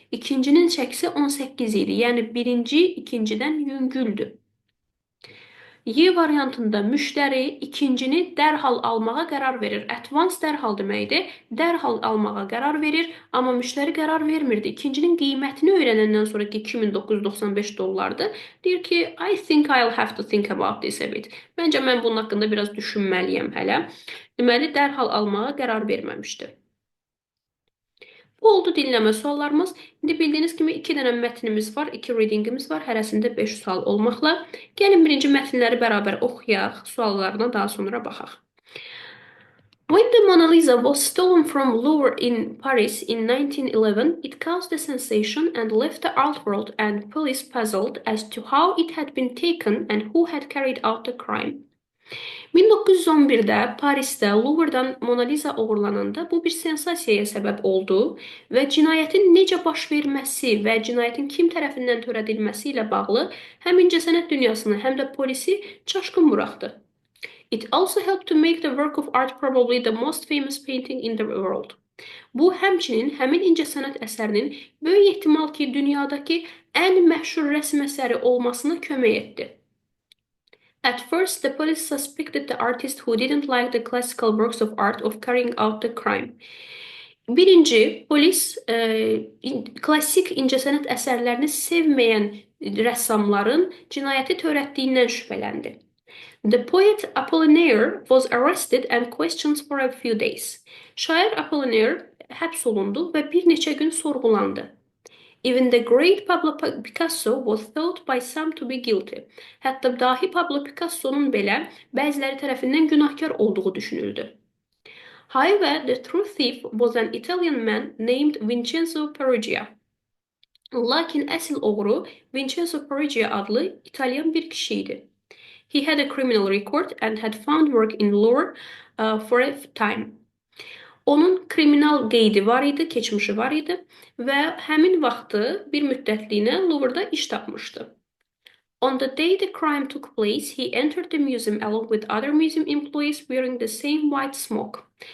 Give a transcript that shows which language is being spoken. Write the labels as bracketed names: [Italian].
[Azerbaijani] İkincinin çəkisi 18 idi. Yəni birinci ikincidən yüngüldür. Y variantında müştəri ikincini dərhal almağa qərar verir. Advance dərhal deməkdir. Dərhal almağa qərar verir, amma müştəri qərar vermirdi. İkincinin qiymətini öyrənəndən sonraki $2995'dır. Deyir ki, [English] I think I'll have to think about this a bit. [Azerbaijani] Məncə mən bunun haqqında biraz düşünməliyəm hələ. Deməli, dərhal almağa qərar verməmişdi. Bu oldu dinləmə suallarımız. İndi bildiyiniz kimi 2 dənə mətnimiz var, 2 readingimiz var, hərəsində 5 sual olmaqla. Gəlin birinci mətnləri bərabər oxuyaq, suallarına daha sonra baxaq. [English] When the Mona Lisa was stolen from Louvre in Paris in 1911, it caused a sensation and left the art world and police puzzled as to how it had been taken and who had carried out the crime. [Azerbaijani] 1911-də Parisdə Louvre-dan Mona Lisa oğurlananda bu bir sensasiyaya səbəb oldu və cinayətin necə baş verməsi və cinayətin kim tərəfindən törədilməsi ilə bağlı həm incəsənət dünyasını, həm də polisi çaşqın buraxdı. [English] It also helped to make the work of art probably the most famous painting in the world. [Azerbaijani] Bu həmçinin həmin incəsənət əsərinin böyük ehtimal ki, dünyadakı ən məşhur rəsm əsəri olmasına kömək etdi. [English] At first, the police suspected the artist who didn't like the classical works of art of carrying out the crime. [Azerbaijani] Birinci, polis klassik incəsənət əsərlərini sevməyən rəssamların cinayəti törətdiyindən şübhələndi. [English] The poet Apollinaire was arrested and questioned for a few days. [Azerbaijani] Şair Apollinaire həbs olundu və bir neçə gün sorğulandı. [English] Even the great Pablo Picasso was thought by some to be guilty. [Azerbaijani] Hətta dahi Pablo Picasso'nun belə bəziləri tərəfindən günahkar olduğu düşünüldü. [English] However, the true thief was an Italian man named Vincenzo Perugia. [Azerbaijani] Lakin əsl oğru Vincenzo Perugia adlı İtalyan bir kişi idi. [English] He had a criminal record and had found work in Louvre for a time. [Azerbaijani] Onun kriminal qeydi var idi, keçmişi var idi və həmin vaxtı bir müddətliyinə Louvre-da iş tapmışdı. [English] On the day the crime took place, he entered the museum along with other museum employees wearing the same white smock.